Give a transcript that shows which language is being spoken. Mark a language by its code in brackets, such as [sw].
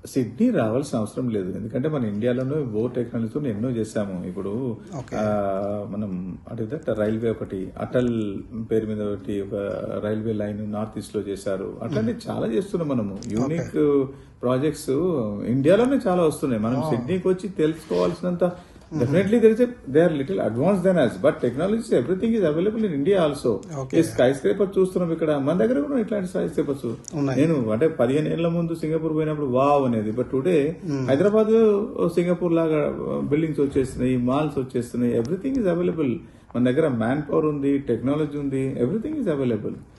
[te] Sydney రావాల్సిన అవసరం లేదు, ఎందుకంటే మన ఇండియాలోనే టెక్నాలజీతో ఎన్నో చేశాము. ఇప్పుడు మనం అంటే రైల్వే ఒకటి అటల్ పేరు మీద ఒకటి ఒక రైల్వే లైన్ నార్త్ ఈస్ట్ లో చేశారు. అట్లాంటి చాలా చేస్తున్నాం మనము. యూనిక్ ప్రాజెక్ట్స్ ఇండియాలోనే చాలా వస్తున్నాయి. మనం సిడ్నీకి వచ్చి తెలుసుకోవాల్సినంత [en] definitely they are little advanced than us, but technology everything is available in India also. [te] ఈ స్కై స్క్రేపర్ చూస్తున్నాం ఇక్కడ మన దగ్గర కూడా ఇట్లాంటి స్కై స్క్రేపర్స్. నేను అంటే 15 ఏళ్ల ముందు సింగపూర్ పోయినప్పుడు వావ్ అనేది, బట్ టుడే హైదరాబాద్ సింగపూర్ లాగా బిల్డింగ్స్ వచ్చేస్తున్నాయి, మాల్స్ వచ్చేస్తున్నాయి. [en] Everything is available. [te] మన దగ్గర మ్యాన్ పవర్ ఉంది, టెక్నాలజీ ఉంది, [en] Everything is available.